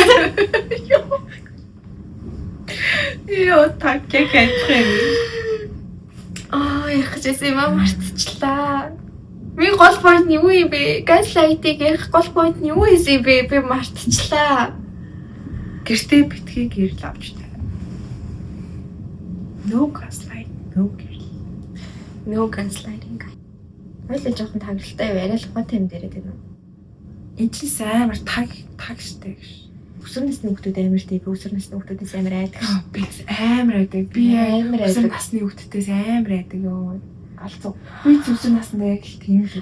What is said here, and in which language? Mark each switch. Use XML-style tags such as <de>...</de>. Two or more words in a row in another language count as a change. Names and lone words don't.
<mn>Йоо так яг яах гэж юм мартчихлаа. Би гол point нь юу юм бэ? Gaslight-ийг гол point нь юу юм бэ? Би мартчихлаа. Гэртээ битгий гэрэл авч тавь.</mn> <en>No gaslight, no gaslighting.</en> <mn>Хоёул жоохон таглалтай юу? Арай л ухаатай юм дээрээ тийм үү? Энд чинь амар таг штэ гэж. Өсвөр насны хүүхдүүд амар штэ. Би өсвөр насны хүүхдүүдээс амар айдаг. Би амар айдаг. Би өсвөр насны хүүхдүүдээс амар айдаг ёо. Алцуу. Би өсвөр насндаа яг тийм л байсан.</mn>